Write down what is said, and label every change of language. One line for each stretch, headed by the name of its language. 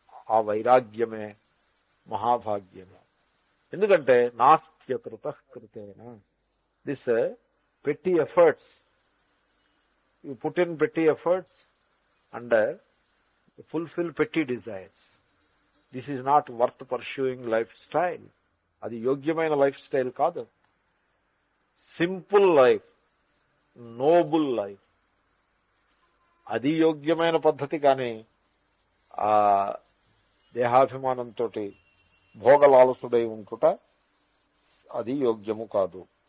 Telugu: ఆ వైరాగ్యమే మహాభాగ్యమే. ఎందుకంటే
Sanskrit: నాస్త్యకృత కృతేన,
English: This petty efforts, you put in petty efforts and fulfill petty desires. This is not worth pursuing lifestyle.
Telugu: అది యోగ్యమైన లైఫ్ స్టైల్ కాదు. సింపుల్ లైఫ్, నోబుల్ లైఫ్, అది యోగ్యమైన పద్ధతి. కానీ ఆ దేహాభిమానంతో భోగలాలసుడై ఉంటుట అది యోగ్యము కాదు.